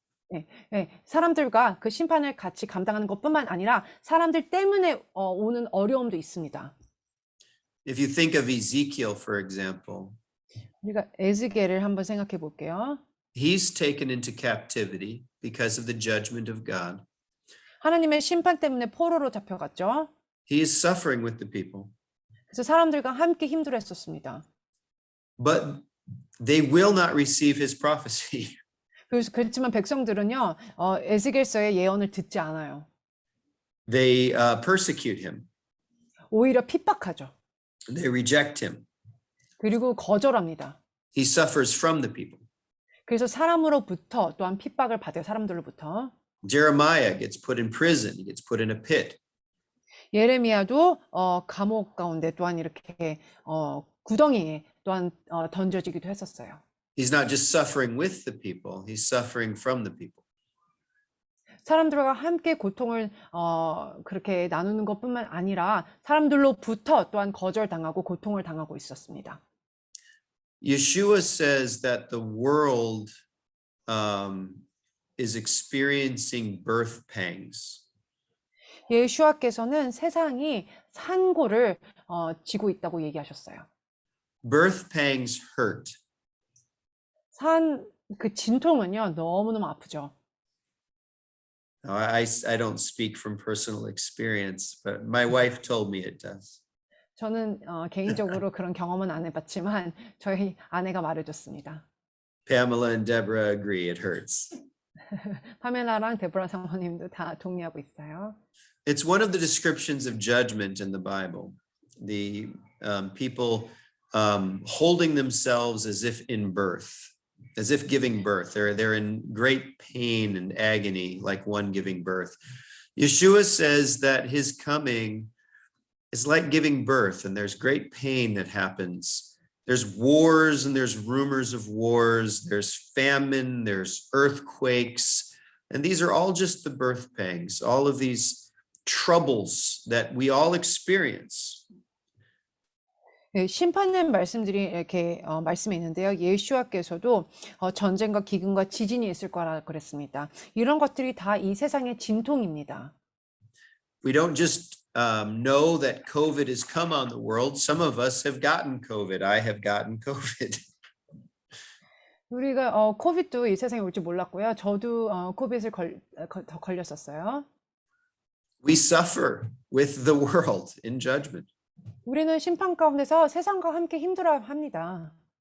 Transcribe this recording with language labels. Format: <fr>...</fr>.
<ko>네, 사람들과 그 심판을 같이 감당하는 것뿐만 아니라 사람들 때문에 오는 어려움도 있습니다.</ko> <en>If you think of Ezekiel, for example,</en> <ko>우리가 에스겔을 한번 생각해 볼게요.</ko> <en>he's taken into captivity because of the judgment of God.</en> <ko>하나님의 심판 때문에 포로로 잡혀갔죠.</ko> <en>He is suffering with the people,</en> <ko>그래서 사람들과 함께 힘들어했었습니다.</ko> <en>but they will not receive his prophecy.</en> <ko>그렇지만 백성들은요, 에스겔서의 예언을 듣지 않아요.</ko> <en>They persecute him.</en> <ko>오히려 핍박하죠.</ko> <en>They reject him.</en> <ko>그리고 거절합니다.</ko> <en>He suffers from the people.</en> <ko>그래서 사람으로부터 또한 핍박을 받아요. 사람들로부터.</ko> <en>Jeremiah gets put in prison. He gets put in a pit.</en> <ko>예레미야도 감옥 가운데 또한 이렇게 구덩이에 또한 던져지기도 했었어요.</ko> <en>He's not just suffering with the people, he's suffering from the people.</en> <ko>사람들과 함께 고통을 그렇게 나누는 것뿐만 아니라 사람들로부터 또한 거절당하고 고통을 당하고 있었습니다.</ko> <en>Yeshua says that the world is experiencing birth pangs.</en> <ko>예수와께서는 세상이 산고를 지고 있다고 얘기하셨어요.</ko> <en>Birth pangs hurt.</en> <ko>그 진통은요, 너무너무 아프죠.</ko> <en>Now, I don't speak from personal experience, but my wife told me it does.</en> <ko>저는 개인적으로 그런 경험은 안 해봤지만 저희 아내가 말해줬습니다.</ko> <en>Pamela and Deborah agree it hurts.</en> <ko>파멜라랑 데보라 사모님도 다 동의하고 있어요.</ko> <en>It's one of the descriptions of judgment in the Bible. The people holding themselves as if in birth, as if giving birth. They're in great pain and agony, like one giving birth. Yeshua says that his coming is like giving birth, and there's great pain that happens. There's wars and there's rumors of wars. There's famine, there's earthquakes, and these are all just the birth pangs, all of these troubles that we all experience.</en> <ko>네, 심판된 말씀들이 이렇게 말씀에 있는데요. 예수와께서도 전쟁과 기근과 지진이 있을 거라 그랬습니다. 이런 것들이 다 이 세상의 진통입니다.</ko> <en>We don't just know that COVID has come on the world. Some of us have gotten COVID. I have gotten COVID.</en> <ko>우리가 코비드도 이 세상에 올 줄 몰랐고요. 저도 코비드를 걸렸었어요.</ko> <en>We suffer with the world in judgment.</en> <ko>우리는 심판 가운데서 세상과 함께 힘들어합니다.</ko>